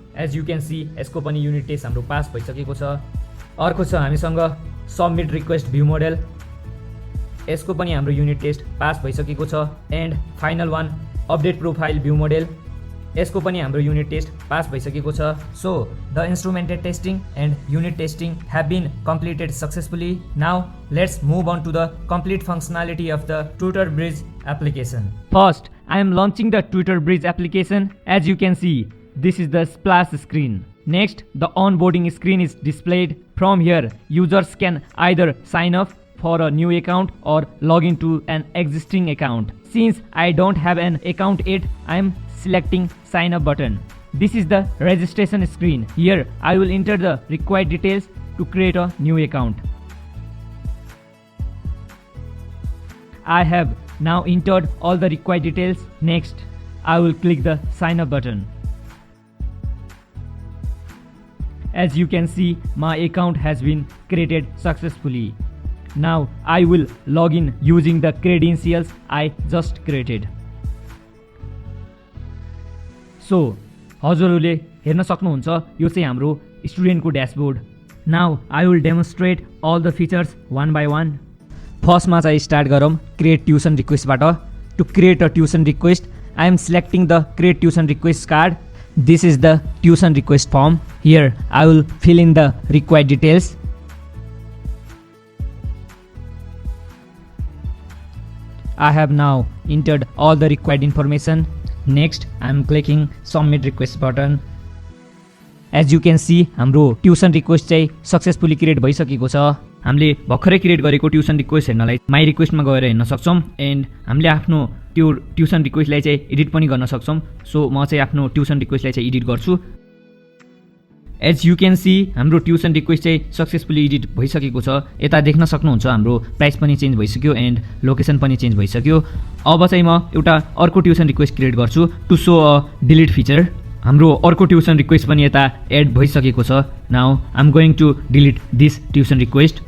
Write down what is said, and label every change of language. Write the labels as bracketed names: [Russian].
[English] as you can see [Nepali] यसको पनि unit test हाम्रो पास भइसकेको छ। अर्को छ हामीसँग सबमिट रिक्वेस्ट भ्यू मोडेल, यसको पनि हाम्रो युनिट टेस्ट पास भइसकेको छ। And final one update profile view model, यसको पनि हाम्रो युनिट टेस्ट पास भइसकेको छ। [English] So the instrumented testing and unit testing have been completed successfully. Now let's move on to the complete functionality of the Twitter Bridge application. First, I am launching the Twitter Bridge application. As you can see, this is the splash screen. Next, the onboarding screen is displayed. From here, users can either sign up for a new account or log into an existing account. Since I don't have an account yet, I am selecting sign up button. This is the registration screen. Here I will enter the required details to create a new account. I have now entered all the required details. Next, I will click the sign up button. As you can see, my account has been created successfully. Now I will log in using the credentials I just created. [Nepali] So हजुरहरूले हेर्न सक्नुहुन्छ यो चाहिँ हाम्रो स्टुडेन्टको dashboard. [English] Now I will demonstrate all the features one by one. [Nepali] फर्स्टमा चाहिँ start गरौँ create tuition रिक्वेस्टबाट। [English] To create a tuition request, I am selecting the create tuition request card. This is the tuition request form. Here I will fill in the required details. I have now entered all the required information. Next, I am clicking submit request button. As you can see, [Nepali] हाम्रो tuition request चाहिँ successfully create भइसकेको छ। हामीले भर्खरै create गरेको tuition request हेर्नलाई my रिक्वेस्टमा गएर हेर्न सक्छौँ। एन्ड हामीले आफ्नो त्यो ट्युसन रिक्वेस्टलाई चाहिँ एडिट पनि गर्न सक्छौँ। सो म चाहिँ आफ्नो ट्युसन रिक्वेस्टलाई चाहिँ एडिट गर्छु। [English] as you can see [Nepali] हाम्रो ट्युसन रिक्वेस्ट चाहिँ सक्सेसफुली एडिट भइसकेको छ। यता देख्न सक्नुहुन्छ हाम्रो प्राइस पनि चेन्ज भइसक्यो एन्ड लोकेसन पनि चेन्ज भइसक्यो। अब चाहिँ म एउटा अर्को ट्युसन रिक्वेस्ट क्रिएट गर्छु [English] To show a delete feature. [Nepali] हाम्रो अर्को ट्युसन रिक्वेस्ट पनि यता एड भइसकेको छ। [English] Now I am going to delete this tuition request.